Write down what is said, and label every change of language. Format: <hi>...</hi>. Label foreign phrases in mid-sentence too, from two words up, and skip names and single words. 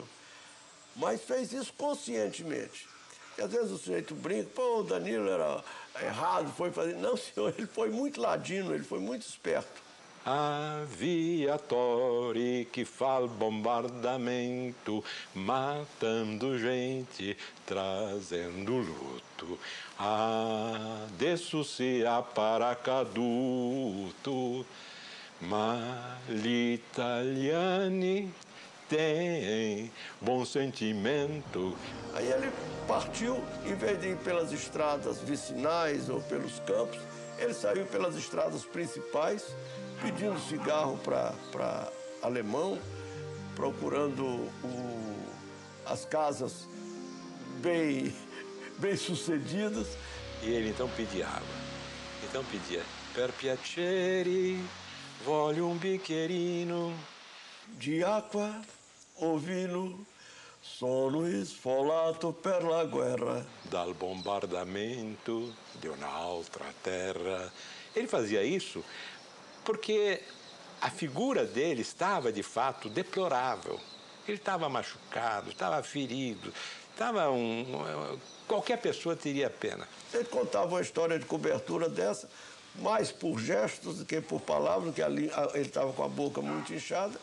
<pt>Mas fez isso conscientemente. E às vezes o sujeito brinca, pô, o Danilo era errado, foi fazer... Não, senhor, ele foi muito ladino, ele foi muito esperto. Aviatori que faz bombardamento, matando gente, trazendo luto.</pt> <it>Adesso sia paracaduto, ma gli italiani</it> <pt>têm bom sentimento. Aí ele partiu, em vez de ir pelas estradas vicinais ou pelos campos, ele saiu pelas estradas principais, pedindo cigarro para alemão, procurando as casas bem sucedidas. E ele então pedia água. Então pedia,</pt> <it>per piacere, voglio un bicchierino di acqua o vino, sono sfolato per la guerra. Dal bombardamento de un'altra terra.</it> <pt>Ele fazia isso porque a figura dele estava, de fato, deplorável. Ele estava machucado, estava ferido, qualquer pessoa teria pena. Ele contava uma história de cobertura dessa, mais por gestos do que por palavras, que ali ele estava com a boca muito inchada.</pt>